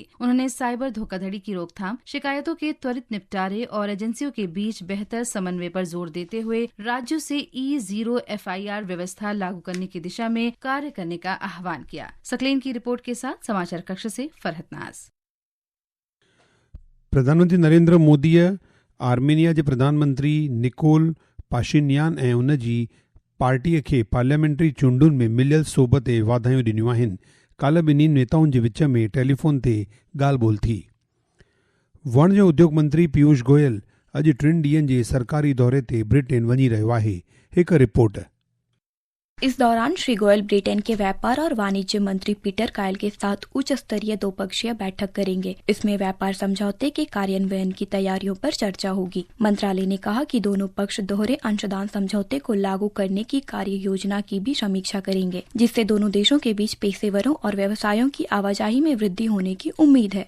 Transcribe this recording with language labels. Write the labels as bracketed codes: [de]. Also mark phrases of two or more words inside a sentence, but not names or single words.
[hi] उन्होंने साइबर धोखाधड़ी की रोकथाम, शिकायतों के त्वरित निपटारे और एजेंसियों के बीच बेहतर समन्वय पर जोर देते हुए राज्यों से E0 FIR व्यवस्था लागू करने की दिशा में कार्य करने का आह्वान किया। सकलेन की रिपोर्ट के साथ समाचार कक्ष से फरहत नाज। [sd] प्रधानमंत्री नरेंद्र मोदीअ आर्मेनिया जे प्रधानमंत्री निकोल पाशिन्यान ऐं उन जी पार्टीअ खे पार्लियामेंट्री चूंडुनि में मिलियल सोबत ऐं वाधायूं ॾिनियूं आहिनि। काल्ह ॿिन्ही नेताउनि जे विच में टेलीफोन ते ॻाल्हि ॿोल थी। वाणिज्य उद्योग मंत्री पीयूष गोयल अॼु 3 ॾींहनि जे सरकारी दौरे ते ब्रिटेन वञी रहियो आहे। हिकु रिपोर्ट। [hi] इस दौरान श्री गोयल ब्रिटेन के व्यापार और वाणिज्य मंत्री पीटर कायल के साथ उच्च स्तरीय 2-पक्षीय बैठक करेंगे। इसमें व्यापार समझौते के कार्यान्वयन की तैयारियों पर चर्चा होगी। मंत्रालय ने कहा कि दोनों पक्ष दोहरे अंशदान समझौते को लागू करने की कार्य योजना की भी समीक्षा करेंगे, जिससे दोनों देशों के बीच पेशेवरों और व्यवसायों की आवाजाही में वृद्धि होने की उम्मीद है।